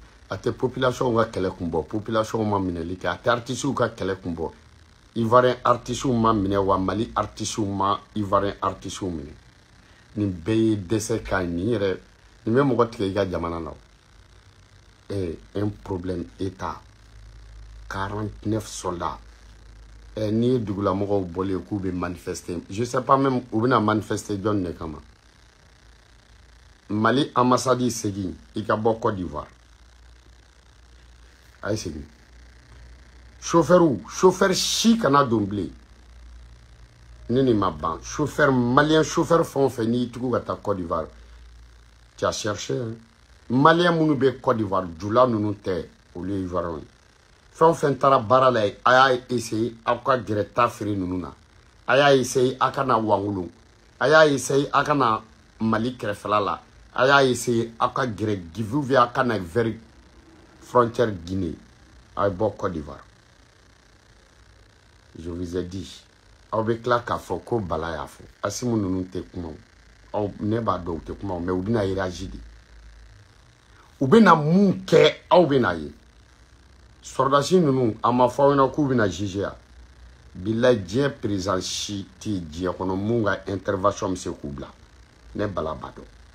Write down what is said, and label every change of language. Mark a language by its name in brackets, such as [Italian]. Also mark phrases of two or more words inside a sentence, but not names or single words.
[Bambara] a tɛ population ka kɛlɛ kun bɔ population ma minɛli kɛ a tɛ artiste ka kɛlɛ kun bɔ ivoirien artiste ma minɛ wa Mali artiste ma ivoirien artiste minɛ nin bɛɛ ye dɛsɛ ka nin yɛrɛ nin bɛ mɔgɔ tigɛ i ka jamana na [French] un problème état 49 soldats [Bambara] n'i ye dugulamɔgɔw bɔlen k'u bɛ manifester [French] je sais pas même [Bambara] u bɛna manifester jɔn de kama Mali ambassade segin i ka bɔ Côte d'Ivoire a ye segin chauffeur si kana don bilen ne ni ma ban [French] chauffeur malien [Bambara] chauffeur fɛn o fɛn n'i y'i tugu ka taa Côte d'Ivoire [French] tu as cherché hein? [Bambara] Malien minnu bɛ Côte d'Ivoire jula ninnu tɛ olu ye ivoirien fɛn o fɛn taara baara la yen a y'a essayer aw ka gɛrɛ taa feere ninnu na a y'a essayer a ka na Wangolo a y'a essayer a ka na Mali kɛrɛfɛla la a y'a essayer a ka gɛrɛ Guivi [French] ou bien [Bambara] a ka na [French] vers frontière [Bambara] Guinée a ye bɔ Côte d'Ivoire [French] je vous ai dit [Bambara] aw bɛ tila k'a fɔ ko Bala y'a fɔ Asimu ninnu tɛ kuma aw ne b'a dɔn u tɛ kuma mais u bɛna réagir de u bɛna mun kɛ aw bɛna ye sɔrɔdasi ninnu a ma fɔ aw ɲɛna k'u bɛna juger ya bilayi diɲɛ président si tɛ diɲɛ kɔnɔ mun ka intervention bɛ se k'u bila ne Bala b'a dɔn